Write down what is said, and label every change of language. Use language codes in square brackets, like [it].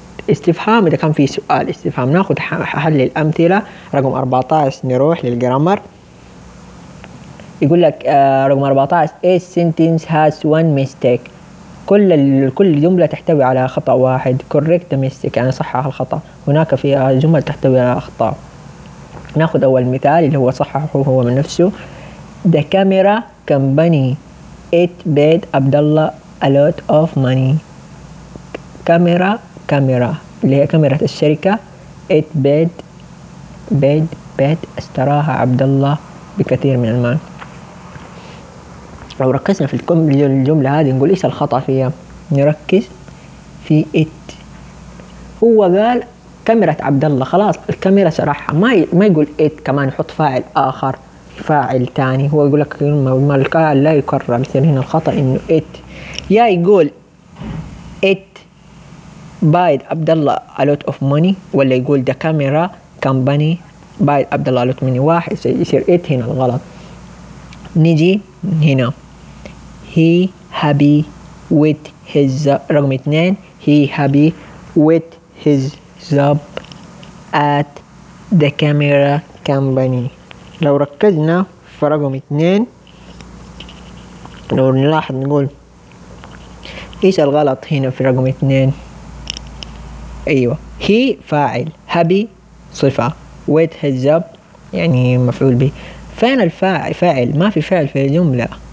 [ar] استفهام اذا كان في سؤال استفهام. ناخذ حل الامثله رقم 14، نروح للجرامر، يقول لك رقم 14 [en] a sentence has one mistake، [ar] كل جملة تحتوي على خطأ واحد، correct mistake يعني صحح الخطأ، هناك في جمل تحتوي على أخطاء. نأخذ أول مثال اللي هو صححه هو من نفسه، [en] the camera company it paid Abdullah a lot of money. [ar] كاميرا اللي هي كاميرا الشركة، it paid paid اشتراها عبدالله بكثير من المال. لو ركزنا في الجملة هذه نقول إيش الخطأ فيها، نركز في it، هو قال كاميرا عبدالله، خلاص الكاميرا شرحها، ما يقول it كمان يحط فاعل آخر فاعل تاني، هو يقول لك ما الكاعل لا يكرر، مثل هنا الخطأ إنه it، يا يقول it buyed عبدالله a lot of money، ولا يقول [en] the camera company buyed [ar] عبدالله a lot of money، واحد يصير it هنا الغلط. نجي هنا [en] he happy with his، رقم اثنين he happy with his job at the camera company. [ar] لو ركزنا في رقم اثنين لو نلاحظ نقول ايش الغلط هنا في رقم اثنين، ايوه he فاعل، happy صفة، with his job يعني مفعول به، فين الفاعل، فاعل ما في فعل في الجملة،